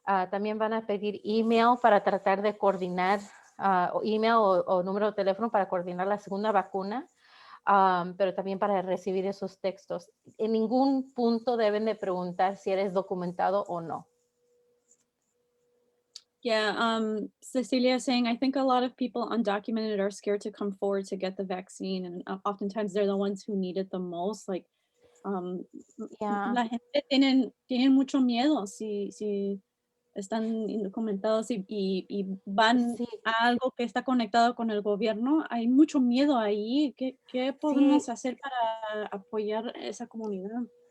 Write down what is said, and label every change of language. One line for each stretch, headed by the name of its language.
Spanish: También van a pedir email para tratar de coordinar, email o número de teléfono para coordinar la segunda vacuna. Pero también para recibir esos textos. En ningún punto deben de preguntar si eres documentado o no.
English: Yeah, Cecilia saying, I think a lot of people undocumented are scared to come forward to get the vaccine, and oftentimes they're the ones who need it the most. Like, Yeah.
Spanish: la gente tienen mucho miedo si están indocumentados y van Sí, a algo que está conectado con el gobierno. Hay mucho miedo ahí. ¿Qué podemos sí. hacer para apoyar esa comunidad?